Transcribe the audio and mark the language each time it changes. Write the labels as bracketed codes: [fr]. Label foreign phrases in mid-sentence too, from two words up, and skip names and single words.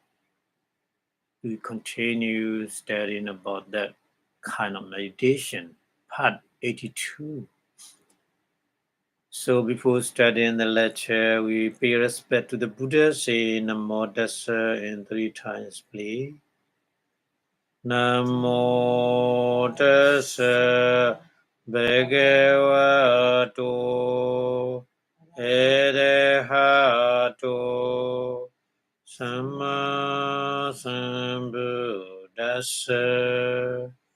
[en] We continue studying about that kind of meditation, part 82. So before studying the lecture, we pay respect to the Buddha, say [pi] Namo Tassa [en] in 3 times, please. [pi] Namo Tassa Bhagavato Arahato Samma Sambuddhassa.